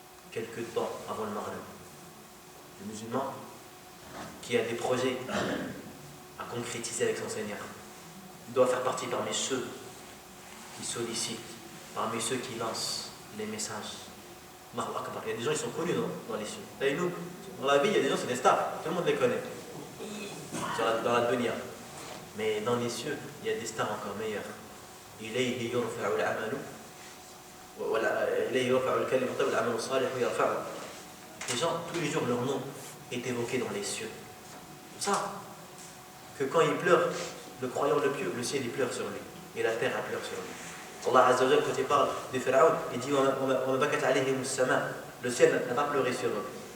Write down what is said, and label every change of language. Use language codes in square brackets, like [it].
[fr] Quelque temps avant le maghrib. Le musulman qui a des projets à concrétiser avec son Seigneur doit faire partie parmi ceux qui sollicitent parmi ceux qui lancent les messages. Allahu Akbar. Il y a des gens qui sont connus dans les cieux. Et nous, dans la vie, il y a des gens, c'est des stars. Tout le monde les connaît. Dans la dunya. Mais dans les cieux, il y a des stars encore meilleures. [ar] إليه يرفع العمل إليه يرفع الكلم الطيب والعمل الصالح يرفعه. [fr] Les gens, tous les jours, leur nom est évoqué dans les cieux. C'est ça. Que quand il pleure, le croyant le pieux, le ciel il pleure sur lui. Et la terre elle pleure sur lui. Allah Azza wa Jalla, quand il parle de Pharaon, il dit le ciel n'a pas pleuré sur eux.